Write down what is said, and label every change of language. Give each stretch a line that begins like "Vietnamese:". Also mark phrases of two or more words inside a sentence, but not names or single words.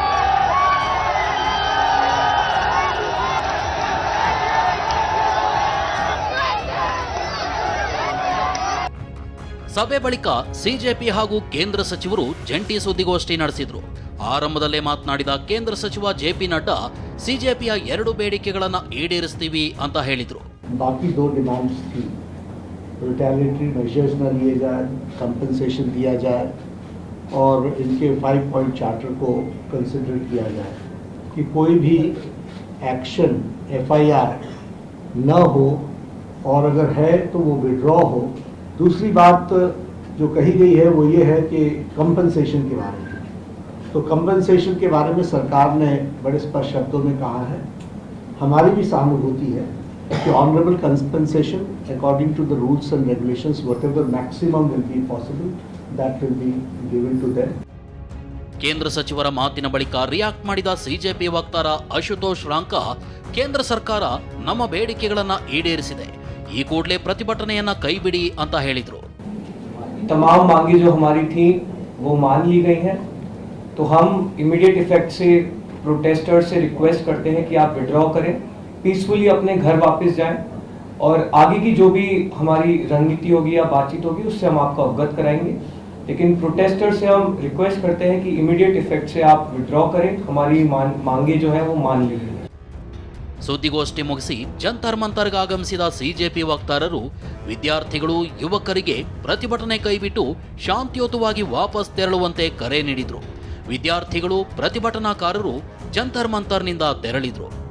Kannada: ಸಭೆ ಬಳಿಕ ಸಿಜೆಪಿ ಹಾಗೂ ಕೇಂದ್ರ ಸಚಿವರು ಜಂಟಿ ಸುದ್ದಿಗೋಷ್ಠಿ ನಡೆಸಿದ್ರು. ಆರಂಭದಲ್ಲೇ ಮಾತನಾಡಿದ ಕೇಂದ್ರ ಸಚಿವ ಜೆಪಿ ನಡ್ಡಾ ಸಿಜೆಪಿಯ 2 ಬೇಡಿಕೆಗಳನ್ನು ಈಡೇರಿಸ್ತೀವಿ ಅಂತ ಹೇಳಿದ್ರು.
Hindi: बाकी 2 डिमांड्स थी,
English: retaliatory measures
Hindi: न लिए जाए, कंपनसेशन दिया जाए और इनके 5
English: point charter
Hindi: को कंसिडर किया जाए कि कोई भी
English: action FIR
Hindi: न हो और अगर है तो वो विड्रॉ हो. दूसरी बात जो कही गई है वो ये है कि कंपनसेशन के बारे में. तो कंपनसेशन के बारे में सरकार ने बड़े स्पष्ट शब्दों में कहा है, हमारी भी सहानुभूति है कि
English: honorable compensation according to the rules and regulations whatever maximum will be possible that will be given to them.
Kannada: ಕೇಂದ್ರ ಸಚಿವರ ಮಾತಿನ ಬಳಿಕ ರಿಯಾಕ್ಟ್ ಮಾಡಿದ ಸಿಜೆಪಿ ವಕ್ತಾರ ಅಶುತೋಷ್ ರಾಂಕಾ, ಕೇಂದ್ರ ಸರ್ಕಾರ ನಮ್ಮ ಬೇಡಿಕೆಗಳನ್ನು ಈಡೇರಿಸಿದೆ, ಈ ಕೂಡಲೇ ಪ್ರತಿಭಟನೆಯನ್ನ ಕೈಬಿಡಿ ಅಂತ ಹೇಳಿದ್ರು.
Hindi: तमाम मांगे जो हमारी थी वो मान ली गई हैं, तो हम
English: immediate effect
Hindi: से प्रोटेस्टर्स से रिक्वेस्ट करते हैं कि आप विड्रॉ करें, पीसफुली अपने घर वापस जाएं और आगे की जो भी हमारी रणनीति होगी या बातचीत होगी उससे हम आपको अवगत कराएंगे. लेकिन प्रोटेस्टर से हम रिक्वेस्ट करते हैं कि
English: immediate effect
Hindi: से आप विड्रॉ करें, हमारी मांगे जो है वो मान ली गई.
Kannada: ಸುದ್ದಿಗೋಷ್ಠಿ ಮುಗಿಸಿ ಜಂತರ್ ಮಂತರ್ಗೆ ಆಗಮಿಸಿದ ಸಿಜೆಪಿ ವಕ್ತಾರರು ವಿದ್ಯಾರ್ಥಿಗಳು, ಯುವಕರಿಗೆ ಪ್ರತಿಭಟನೆ ಕೈಬಿಟ್ಟು ಶಾಂತಿಯುತವಾಗಿ ವಾಪಸ್ ತೆರಳುವಂತೆ ಕರೆ ನೀಡಿದ್ರು. ವಿದ್ಯಾರ್ಥಿಗಳು, ಪ್ರತಿಭಟನಾಕಾರರು ಜಂತರ್ ಮಂತರ್ನಿಂದ ತೆರಳಿದ್ರು.